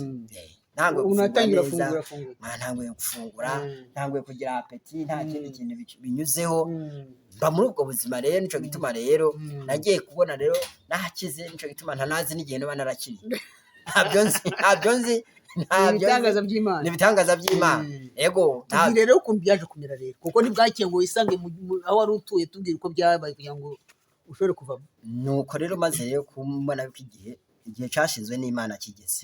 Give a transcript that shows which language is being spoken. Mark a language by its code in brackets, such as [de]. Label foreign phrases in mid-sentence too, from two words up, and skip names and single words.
[rn] unatangira gufungura ntanguye kugira apeti nta kindi kintu binyuzeho mba muri ubwo buzima rero nico gituma rero nagiye kubona rero nakize nico gituma ntanazi n'igihe no narakiriye ntabyo nzi ibitangaza by'Imana ego tubwire rero ukuntu byaje kumera rero kuko ntibwakiye ngo wisange aho wari utuye tubwire uko byabaye kugira ngo ushobore kuvamo nuko rero maze rero kumubona ko igihe cyashinzwe n'Imana kigeze